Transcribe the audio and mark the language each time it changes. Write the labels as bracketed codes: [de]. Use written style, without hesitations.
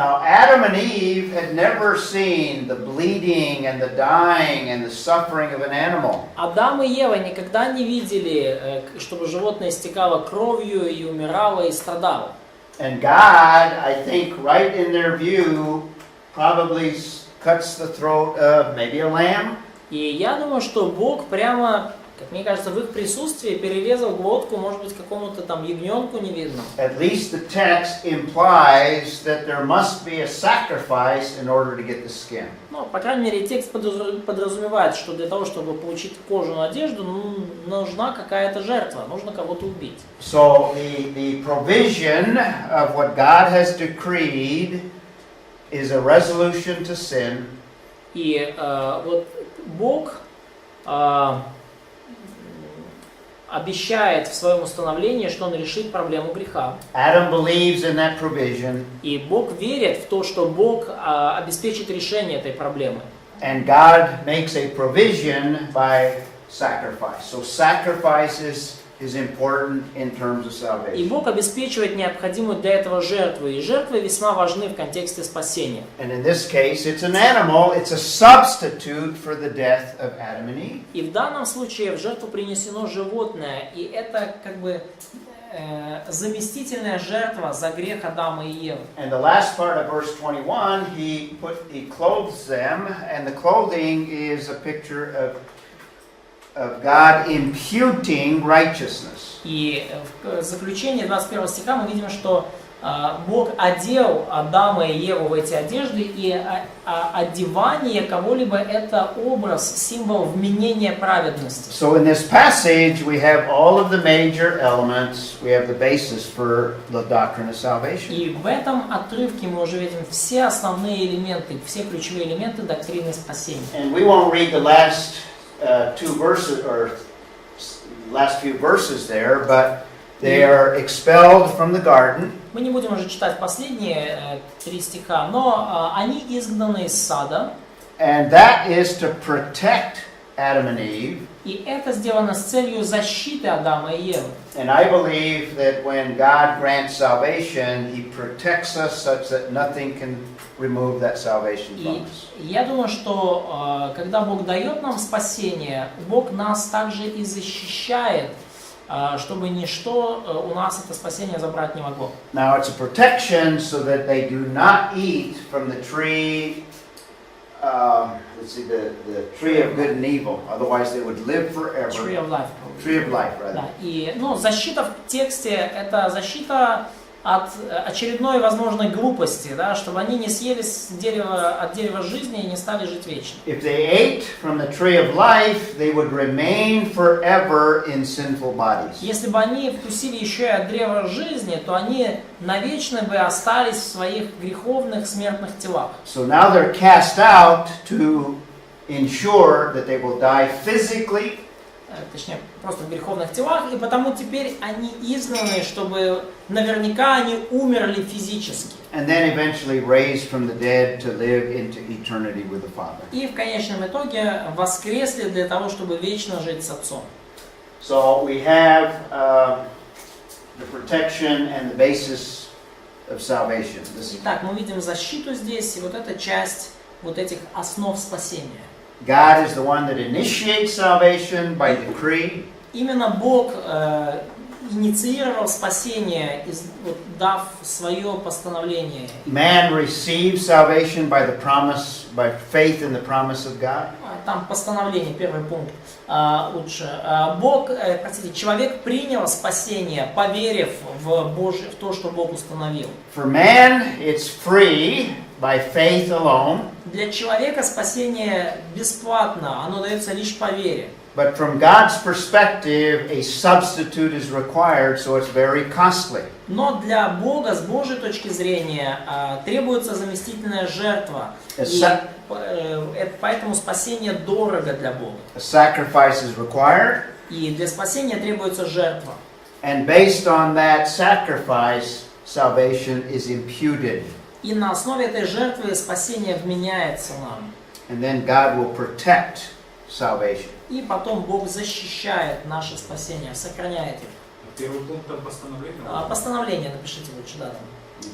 [en] Now, Adam and Eve had never seen the bleeding and the dying and the suffering of an animal. [ru] Адам и Ева никогда не видели, чтобы животное истекало кровью и умирало и страдало. [en] And God, I think, right in their view, probably cuts the throat of maybe a lamb. [ru] И я думаю, что Бог прямо, как мне кажется, в их присутствии перерезал глотку, может быть, какому-то там ягненку невидному. [en] At least the text implies that there must be a sacrifice in order to get the skin. [ru] Ну, по крайней мере, текст подразумевает, что для того, чтобы получить кожаную одежду, нужна какая-то жертва, нужно кого-то убить. [en] So the provision of what God has decreed is a resolution to sin. [ru] И вот Бог обещает в своем установлении, что Он решит проблему греха. [en] Adam believes in that provision. [ru] И Бог верит в то, что Бог обеспечит решение этой проблемы. [en] And God makes a provision by sacrifice. So sacrifice is important in terms of [ru] И [en] salvation. [ru] Бог обеспечивает необходимую для этого жертву. И жертвы весьма важны в контексте спасения. [en] And in this case, it's an animal. It's a substitute for the death of Adam and Eve. [ru] И в данном случае в жертву принесено животное. И это как бы заместительная жертва за грех Адама и Евы. [en] And the last part of verse 21, he clothes them, and the clothing is a picture of God imputing righteousness. [ru] И в заключении 21 стиха мы видим, что Бог одел Адама и Еву в эти одежды, и одевание кого-либо это образ, символ вменения праведности. [en] So in this passage we have all of the major elements. We have the basis for the doctrine of salvation. [ru] И в этом отрывке мы уже видим все основные элементы, все ключевые элементы доктрины спасения. [en] And we won't read the last two verses or last few verses there, but they are expelled from the garden. [ru] Мы не будем уже читать последние 3 стиха, но они изгнаны из сада. [en] And that is to protect Adam and Eve. [ru] И это сделано с целью защиты Адама и Евы. [en] And I believe that when God grants salvation, He protects us such that nothing can remove that salvation from us. [ru] И я думаю, что когда Бог дает нам спасение, Бог нас также и защищает, чтобы ничто у нас это спасение забрать не могло. [en] Now it's a protection so that they do not eat from the tree, let's see, the tree of good and evil. Otherwise they would live forever. Tree of life. Tree of life, rather. [ru] Да. И защита в тексте это защита от очередной возможной глупости, да, чтобы они не съели от дерева жизни и не стали жить вечно. [en] If they ate from the tree of life, they would remain forever in sinful bodies. [ru] Если бы они вкусили еще и от древа жизни, то они навечно бы остались в своих греховных смертных телах. [en] So now they're cast out to ensure that they will die physically. [ru] Точнее, просто в греховных телах, и потому теперь они изгнаны, чтобы наверняка они умерли физически. [en] And then eventually raised from the dead to live into eternity with the Father. [ru] И в конечном итоге воскресли для того, чтобы вечно жить с Отцом. [en] So we have the protection and the basis of salvation. [ru] Итак, мы видим защиту здесь, и вот эта часть вот этих основ спасения. [en] God is the one that initiates salvation by decree. [ru] Именно Бог инициировал спасение, дав свое постановление. [en] Man receives salvation by the promise, by faith in the promise of God. [ru] Там постановление, первый пункт. Лучше. Человек принял спасение, поверив в то, что Бог установил. [en] For man, it's free by faith alone. [ru] Для человека спасение бесплатно, оно дается лишь по вере. [en] But from God's perspective, a substitute is required, so it's very costly. [ru] Но для Бога, с Божьей точки зрения, требуется заместительная жертва. И поэтому спасение дорого для Бога. [en] A sacrifice is required. [ru] И для спасения требуется жертва. [en] And based on that sacrifice, salvation is imputed. [ru] И на основе этой жертвы спасение вменяется нам. [en] And then God will protect salvation. [ru] И потом Бог защищает наше спасение, сохраняет их. Первый пункт там постановление. Постановление напишите лучше, да, там.